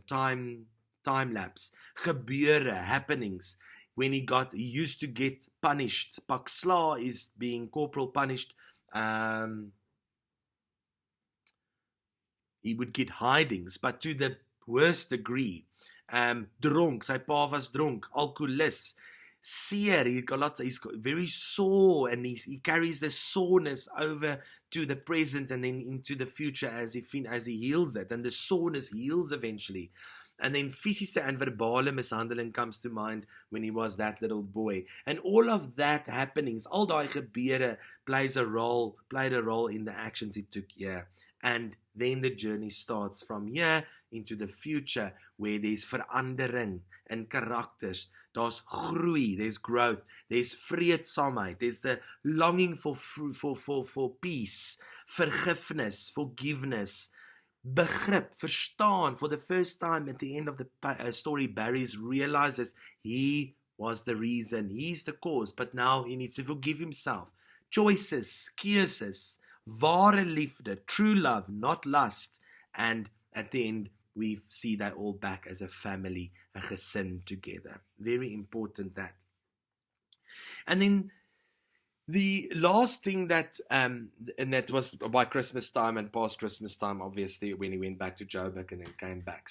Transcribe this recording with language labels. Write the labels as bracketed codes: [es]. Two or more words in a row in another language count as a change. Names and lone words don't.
[en] Time lapse. Gebeure, happenings. When he used to get punished. [af] Pak sla [en] is being corporal punished. He would get hidings, but to the worst degree. [af] Dronk, sy pa was dronk, alcoholist. Seer, [en] he's very sore, and he carries the soreness over to the present and then into the future as he heals it, and the soreness heals eventually. And then fisiese and [af] verbale mishandeling [en] comes to mind when he was that little boy. And all of that happenings, [af] al daai gebeure [en] played a role in the actions he took here. And then the journey starts from here into the future, where there's [af] verandering in karakters. Daar's groei, [en] there's growth, there's vreedsaamheid, there's the longing for peace, forgiveness, [af] begrip, verstaan. [en] For the first time at the end of the story, Barry realizes he was the reason, he's the cause, but now he needs to forgive himself. Choices, [af] keuses, ware liefde, [en] true love, not lust. And at the end, we see that all back as a family, a gesin together. Very important that. And then the last thing that, and that was by Christmas time and past Christmas time, obviously, when he went back to Joburg and then came back.